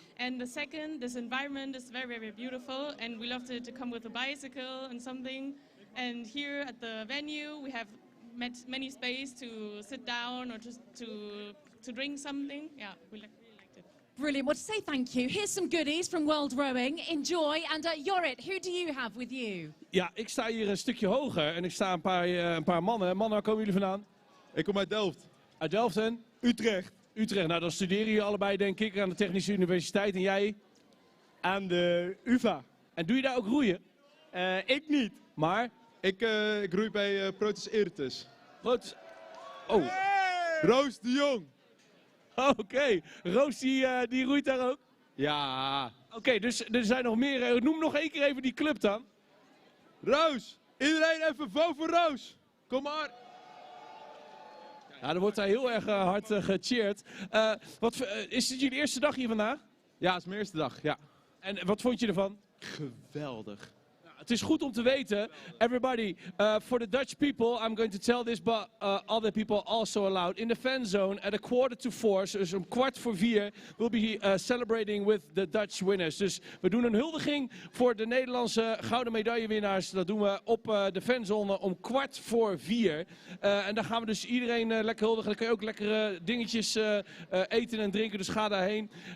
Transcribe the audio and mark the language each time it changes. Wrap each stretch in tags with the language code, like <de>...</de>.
<en>And the second, this environment is very, very beautiful. And we loved it to come with a bicycle and something. And here at the venue, we have many space to sit down or just to drink something. Yeah, really liked it. Brilliant. Well, to say thank you, here's some goodies from World Rowing. Enjoy. And Jorrit, who do you have with you?</en> <nl>Ja, ik sta hier een stukje hoger en ik sta een paar mannen. Mannen, waar komen jullie vandaan? Ik kom uit Delft. Uit Delft en? Utrecht. Utrecht. Nou, dan studeren jullie allebei, denk ik, aan de Technische Universiteit. En jij? Aan de UvA. En doe je daar ook roeien? Ik niet. Maar? Ik roei bij Protus Eritus. Protus... Oh. Hey! Roos de Jong. Oké. Roos, die roeit daar ook? Ja. Oké, dus er zijn nog meer. Noem nog één keer even die club dan. Roos. Iedereen even vote voor Roos. Kom maar. Ja, er wordt daar heel erg hard gecheerd. Is het jullie eerste dag hier vandaag? Ja, het is mijn eerste dag, ja. En wat vond je ervan? Geweldig. Het is goed om te weten,</nl> <en>everybody, for the Dutch people, I'm going to tell this, but other people also allowed. In the fan zone at 3:45,</en> <nl>dus om 3:45,</nl> <en>we'll be celebrating with the Dutch winners.</en> <nl>Dus we doen een huldiging voor de Nederlandse gouden medaillewinnaars. Dat doen we op de fanzone om 3:45. En dan gaan we dus iedereen lekker huldigen. Dan kun je ook lekkere dingetjes eten en drinken, dus ga daarheen.</nl>